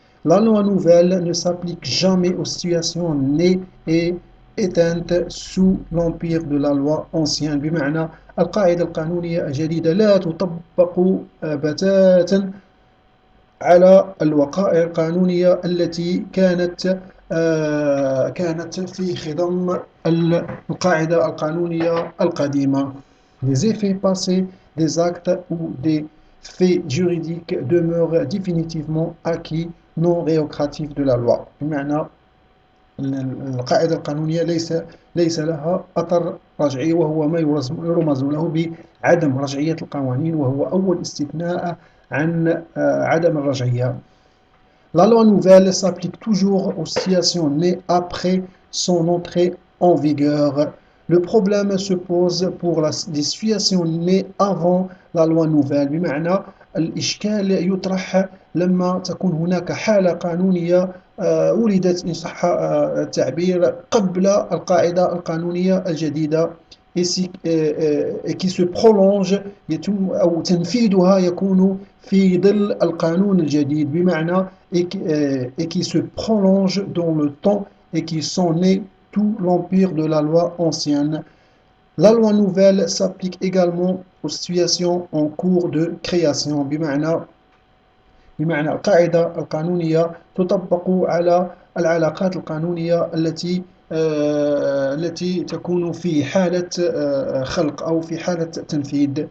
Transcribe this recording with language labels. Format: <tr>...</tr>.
<fr>La loi nouvelle ne s'applique jamais aux situations nées et éteintes sous l'empire de la loi ancienne</fr> <ar>بمعنى القاعدة القانونية الجديدة لا تطبق بتاتا على الوقائع القانونية التي كانت في خضم القاعدة القانونية القديمة.</ar> <fr>Les effets passés des actes ou des faits juridiques demeurent définitivement acquis non rétroactifs de la loi.</fr> <ar>بمعنى القاعدة القانونية ليس لها أثر رجعي وهو ما يرمز له بعدم رجعية القوانين وهو أول استثناء عن عدم الرجعية.</ar> <fr>La loi nouvelle s'applique toujours aux situations nées après son entrée en vigueur. Le problème se pose pour les situations nées avant la loi nouvelle</fr> <ar>بمعنى الإشكال يطرح لما تكون هناك حالة قانونية ولدت إن صح التعبير قبل القاعدة القانونية الجديدة</ar> <fr>et qui se prolonge</fr> <ar>أو تنفيذها يكون في ظل القانون الجديد بمعنى</ar> <fr>et qui se prolonge dans le temps et qui sont nés tout l'empire de la loi ancienne. La loi nouvelle s'applique également aux situations en cours de création</fr> <ar>بمعنى القاعدة القانونية تطبق على العلاقات القانونية التي تكون في حالة خلق أو في حالة تنفيذ.</ar>